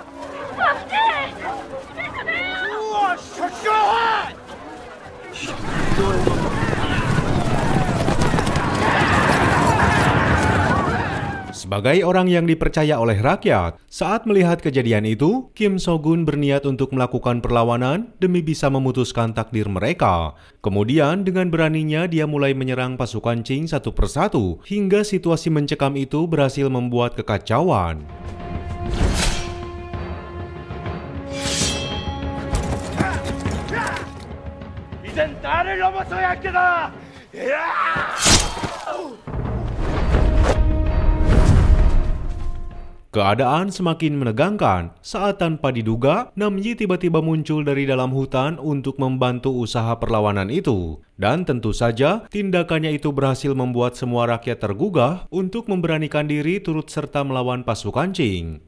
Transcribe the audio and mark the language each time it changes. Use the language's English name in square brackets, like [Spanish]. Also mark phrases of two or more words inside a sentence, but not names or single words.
[Indonesian] Sebagai orang yang dipercaya oleh rakyat, saat melihat kejadian itu, Kim So-gun berniat untuk melakukan perlawanan demi bisa memutuskan takdir mereka. Kemudian, dengan beraninya dia mulai menyerang pasukan Qing satu persatu, hingga situasi mencekam itu berhasil membuat kekacauan. [Korean] 이젠 나를 넘어서야 할 게다! [Indonesian] Keadaan semakin menegangkan saat tanpa diduga, Namyi tiba-tiba muncul dari dalam hutan untuk membantu usaha perlawanan itu. Dan tentu saja, tindakannya itu berhasil membuat semua rakyat tergugah untuk memberanikan diri turut serta melawan pasukan Qing.